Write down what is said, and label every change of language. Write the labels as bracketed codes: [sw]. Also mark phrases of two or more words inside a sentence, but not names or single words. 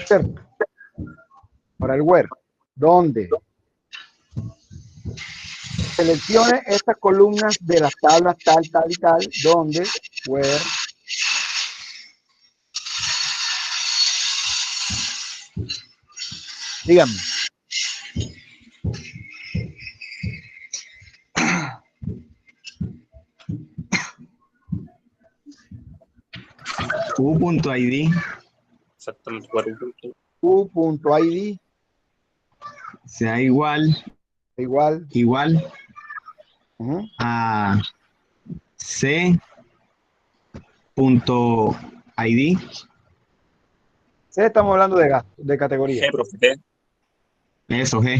[es] ¿cierto? Para el where. ¿Dónde? Seleccione estas columnas de las tablas tal, tal y tal, donde, where, díganme. U.id Exactamente. U.id sea igual igual. a C.id. Sí, estamos hablando de gasto, de categoría. G, profe. Eso, G.